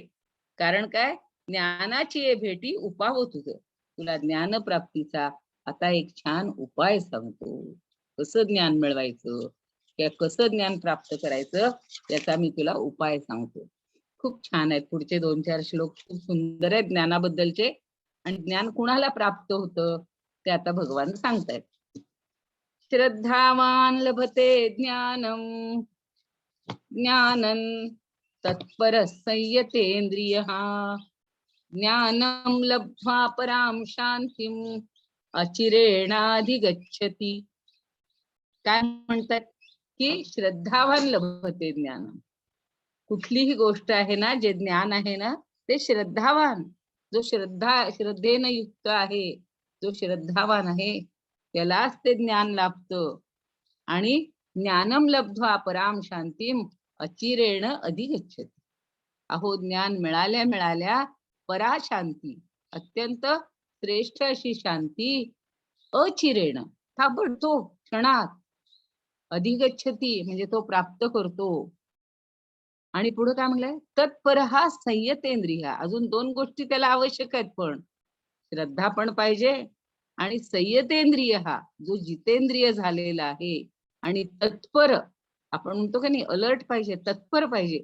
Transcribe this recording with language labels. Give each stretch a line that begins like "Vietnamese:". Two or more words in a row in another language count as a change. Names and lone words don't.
Marathi: कारण काय, ज्ञानाची ये भेटी उपावो तुला ज्ञान प्राप्तीचा आता एक छान उपाय सांगतो. कसं ज्ञान मिळवायचं किंवा कसं ज्ञान प्राप्त करायचं याचा मी तुला उपाय सांगतो. खूप छान आहेत पुढचे 2-4 श्लोक, खूप सुंदर आहेत ज्ञानाबद्दलचे. आणि ज्ञान कुणाला प्राप्त होतं ते आता भगवान सांगतायत.
Sanskrit: श्रद्धावान लभते ज्ञानम, ज्ञानं तत्पर संयतेंद्रिय, ज्ञानम लब्ध्वा पराम शांतीम अचिरेणाधिगच्छति.
Marathi: काय म्हणतात की
Sanskrit: श्रद्धावान लभते ज्ञान.
Marathi: कुठलीही गोष्ट आहे ना, जे ज्ञान आहे ना ते श्रद्धावान, जो श्रद्धेने युक्त आहे, जो श्रद्धावान आहे त्यालाच ते ज्ञान लाभतं.
Sanskrit: आणि ज्ञानम लब्ध्वा पराम शांतीम अचिरेण अधिगच्छति.
Marathi: अहो ज्ञान मिळाल्या पराशांती, अत्यंत श्रेष्ठ अशी शांती, अचिरेण ताबडतोब क्षणात, अधिगच्छति म्हणजे तो प्राप्त करतो. आणि पुढे काय म्हणलंय, तत्पर हा संयतेंद्रिय. अजून 2 गोष्टी त्याला आवश्यक आहेत, पण श्रद्धा पण पाहिजे आणि संयतेंद्रिय हा जो जितेंद्रिय झालेला आहे आणि तत्पर, आपण म्हणतो का नाही अलर्ट पाहिजे, तत्पर पाहिजे.